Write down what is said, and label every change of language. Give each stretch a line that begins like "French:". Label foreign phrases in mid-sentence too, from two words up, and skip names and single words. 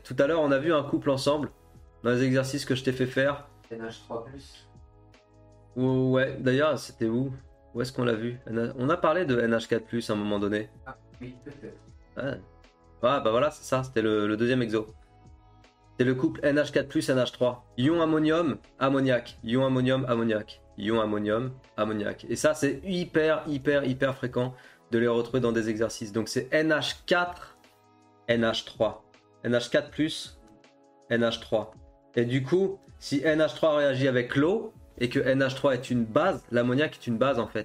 French: Tout à l'heure on a vu un couple ensemble dans les exercices que je t'ai fait faire. NH3+. Ouais, d'ailleurs, c'était où? Où est-ce qu'on l'a vu? On a parlé de NH4+, à un moment donné. Ah, oui, peut-être. Ouais. Ah, bah voilà, c'est ça, c'était le deuxième exo. C'est le couple NH4+, NH3. Ion ammonium, ammoniac. Ion ammonium, ammoniac. Ion ammonium, ammoniac. Et ça, c'est hyper fréquent de les retrouver dans des exercices. Donc c'est NH4, NH3. NH4+, NH3. Et du coup, si NH3 réagit avec l'eau, et que NH3 est une base, l'ammoniac est une base en fait.